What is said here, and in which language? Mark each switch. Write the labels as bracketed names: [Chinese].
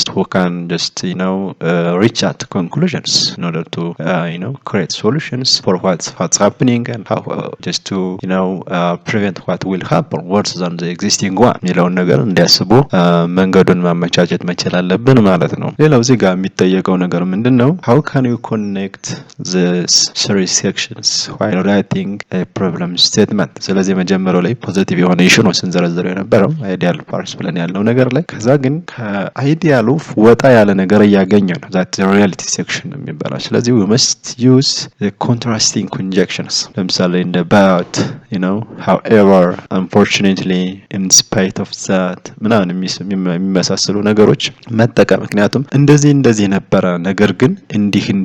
[English] can just reach at conclusions in order to create solutions for what's happening and how just to prevent what will happen worse than the existing one [Amharic] የሚለውን ነገር እንዲያስቡ መንገዱን ማመቻቸት መቻል አለብን ማለት ነው። ሌላው እዚህ ጋር የሚጠየቀው ነገር ምንድነው? [English] how can you connect these three sections while writing a problem statement? [Amharic] ስለዚህ መጀመሪያው ላይ ፖዚቲቭ የሆነ ኢሹ ነው ስንዘረዝረው የነበረው አይዲያል ፓርስ ብለን ያለው ነገር ላይ ከዛ ግን ከአይዲያሉ ወጣ ያለ ነገር እያገኘ ነው [English] that reality section [Amharic] የሚባለው። ስለዚህ [English] we must use the contrasting conjunctions [Amharic] ለምሳሌ እንደ [English] but however unfortunately in spite of that [Amharic] ምናምን የሚመሳሰሉ ነገሮች መጠቀም። ምክንያቱም እንደዚህ ነበረ ነገር ግን እንደዚህ